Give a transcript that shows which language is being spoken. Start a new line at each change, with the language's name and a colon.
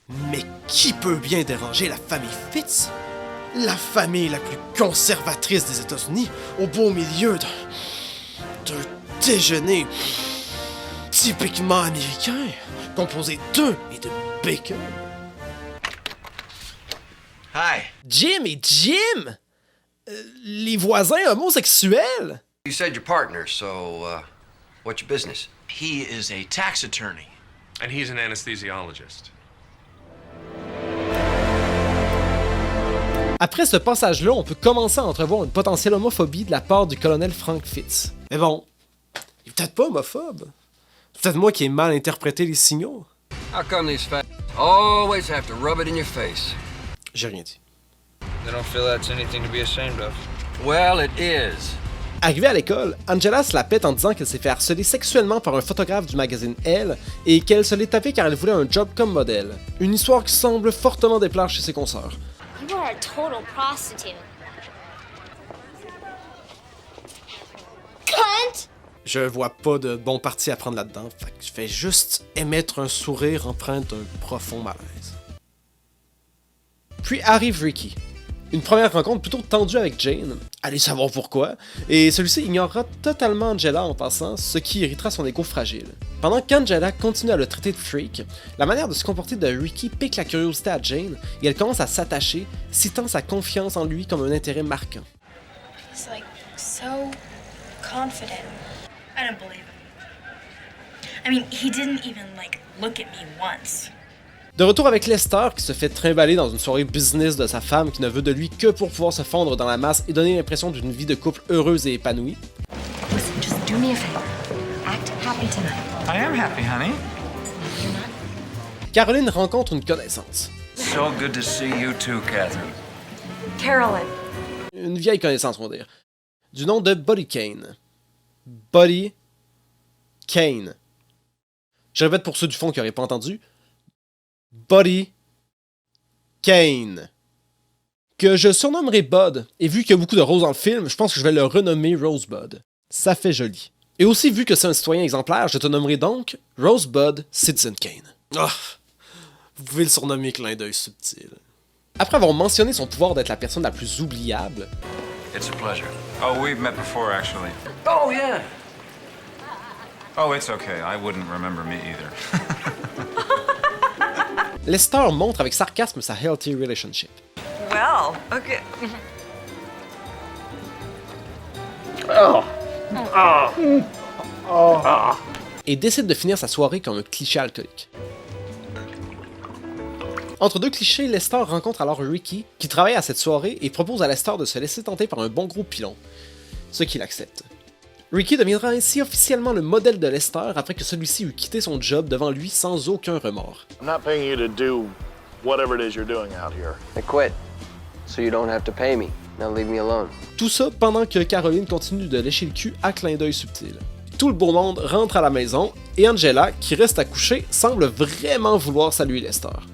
French: Mais qui peut bien déranger la famille Fitz? La famille la plus conservatrice des États-Unis, au beau milieu d'un déjeuner typiquement américain, composé d'œufs et de bacon.
English: Hi.
French: Jim et Jim? Les voisins homosexuels?
English: You said you're partners, so, what's your business? He is a tax attorney. And he's an anesthesiologist.
French: Après ce passage-là, on peut commencer à entrevoir une potentielle homophobie de la part du colonel Frank Fitz. Mais bon, il est peut-être pas homophobe. C'est peut-être moi qui ai mal interprété les signaux.
English: How come these fat always have to rub it in your face?
French: J'ai rien dit.
English: They don't feel that's anything to be ashamed of. Well, it is.
French: Arrivée à l'école, Angela se la pète en disant qu'elle s'est fait harceler sexuellement par un photographe du magazine Elle et qu'elle se l'est tapée car elle voulait un job comme modèle. Une histoire qui semble fortement déplaire chez ses consoeurs.
English: You are a total prostitute. Cunt!
French: Je vois pas de bon parti à prendre là-dedans, fait que je vais juste émettre un sourire empreint d'un profond malaise. Puis arrive Ricky. Une première rencontre plutôt tendue avec Jane, allez savoir pourquoi, et celui-ci ignorera totalement Angela en passant, ce qui irritera son égo fragile. Pendant qu'Angela continue à le traiter de freak, la manière de se comporter de Ricky pique la curiosité à Jane, et elle commence à s'attacher, citant sa confiance en lui comme un intérêt marquant.
English: He's like so confident. I don't believe him. I mean, he didn't even like look at me once.
French: De retour avec Lester qui se fait trimballer dans une soirée business de sa femme qui ne veut de lui que pour pouvoir se fondre dans la masse et donner l'impression d'une vie de couple heureuse et épanouie.
English: Listen, just do me a favor. Act happy tonight. I am happy, honey.
French: Caroline rencontre une connaissance.
English: So good to see you too, Catherine. Carolyn.
French: Une vieille connaissance, on va dire. Du nom de Buddy Kane.
English: Buddy Kane.
French: Je répète pour ceux du fond qui n'auraient pas entendu. Buddy Kane. Que je surnommerai Bud, et vu qu'il y a beaucoup de roses dans le film, je pense que je vais le renommer Rosebud. Ça fait joli. Et aussi, vu que c'est un citoyen exemplaire, je te nommerai donc Rosebud Citizen Kane. Ah, vous pouvez le surnommer clin d'œil subtil. Après avoir mentionné son pouvoir d'être la personne la plus oubliable...
English: It's a pleasure. Oh, we've met before, actually. Oh, yeah. Oh, it's okay. I wouldn't remember me either.
French: Lester montre avec sarcasme sa
English: healthy relationship. Well, okay.
French: Et décide de finir sa soirée comme un cliché alcoolique. Entre deux clichés, Lester rencontre alors Ricky, qui travaille à cette soirée et propose à Lester de se laisser tenter par un bon gros pilon, ce qu'il accepte. Ricky deviendra ainsi officiellement le modèle de Lester après que celui-ci eut quitté son job devant lui sans aucun remords.
English: I'm not paying you to do whatever it is you're doing out here. I quit, so you don't have to pay me. Now leave me alone.
French: Tout ça pendant que Caroline continue de lécher le cul à clin d'œil subtil. Tout le beau monde rentre à la maison et Angela, qui reste à coucher, semble vraiment vouloir saluer Lester.